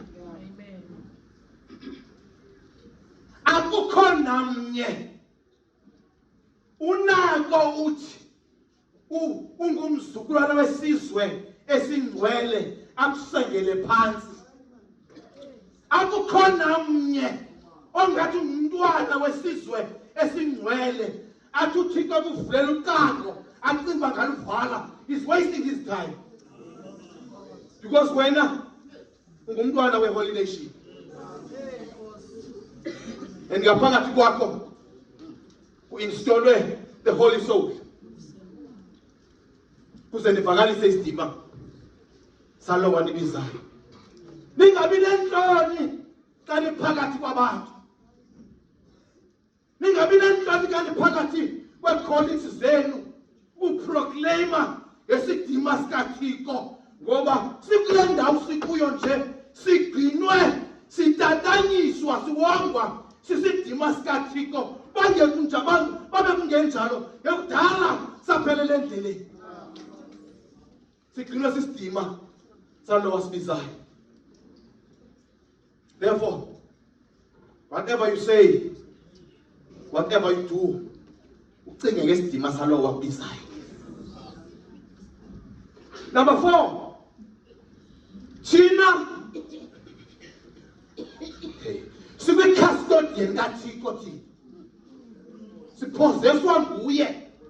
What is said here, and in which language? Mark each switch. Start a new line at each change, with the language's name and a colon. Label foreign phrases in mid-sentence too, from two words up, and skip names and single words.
Xhosa: Akukho namnye unako uthi ungumzukulwana wesizwe esingcwele akusengele phansi. Akukho namnye ongathi umntwana wesizwe esingcwele athi uThixo kuvulela ucango acinga ngaluvala.
English: He's wasting his time, because
Xhosa: wena ungumntwana
English: we-holy nation, and
Xhosa: ngaphakathi kwakho uinstolwe
English: the holy soul,
Xhosa: kuze nivakalise isidima salo wanibizayo.
English: Ningabi nenhloni
Xhosa: xa niphakathi kwabantu, ningabi nenhloni xa niphakathi kweecolleagues zenu uproclaima ngesidima sikaThixo, ngoba sikule ndawo sikuyo nje sigcinwe, sitatanyiswa, siwongwa sisidima sikaThixo. Bangekunje abantu babe kungenjalo, ekudala saphelele endleleni, sigcinwe sisidima salo wasibizayo.
English: Therefore, whatever you say, whatever you do,
Xhosa: ucinge ngesidima salo wabizayo. Number 4, thina sikwi-custodian kaThixo, thina siphozeswa nguye.